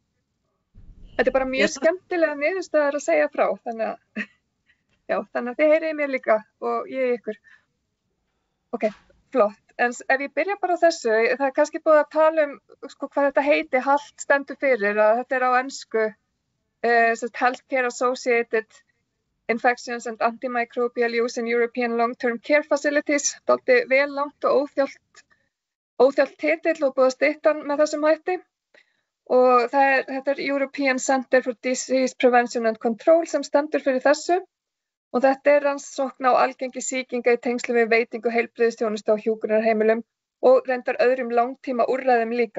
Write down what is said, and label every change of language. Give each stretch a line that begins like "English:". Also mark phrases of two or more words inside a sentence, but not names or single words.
Icelandic: Þetta er bara mjög skemmtilega niðurstaðar að segja frá, þannig að þið heyrið mér líka og ég ykkur. Ok, flott. En ef ég byrja bara á þessu, það er kannski búið að tala hvað þetta heiti HALT stendur fyrir, að þetta er á ensku,
English: Healthcare Associated Infections and Antimicrobial Use in European Long-Term Care Facilities,
Icelandic: dálítið vel langt og óþjált óþjáll titill og búið að stytta hann með þessum hætti. Og þetta er European Center for Disease Prevention and Control sem stendur fyrir þessu. Og þetta er rannsókn á algengi sýkinga í tengslum við veitingu heilbrigðisþjónustu á hjúkrunarheimilum og reyndar öðrum langtíma úrræðum líka.